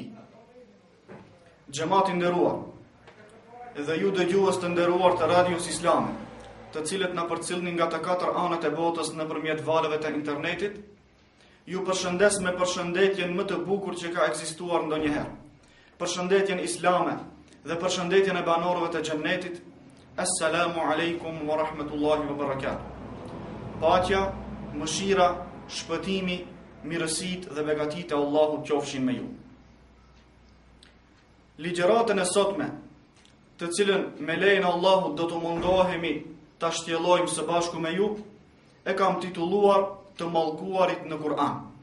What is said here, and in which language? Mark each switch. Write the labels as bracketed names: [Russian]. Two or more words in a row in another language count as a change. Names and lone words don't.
[Albanian] Xhamati nderuar, dhe ju dëgjues të nderuar të radios islame, të cilët na përcjellni nga të katër anët e botës nëpërmjet valëve të internetit, ju përshëndes me përshëndetjen më të bukur që ka ekzistuar ndonjëherë. Përshëndetjen islame dhe përshëndetjen e banorëve të xhennetit. [Arabic] السلام عليكم ورحمة الله وبركاته. [Albanian] Paqja, mëshira, shpëtimi, mirësitë dhe begatitë e Allahut qofshin me ju. Ligjëratën e sotme, të cilën me lejen e Allahut do të mundohemi ta shtjellojmë së bashku me ju, e kam titulluar Të mallkuarit në Kur'an.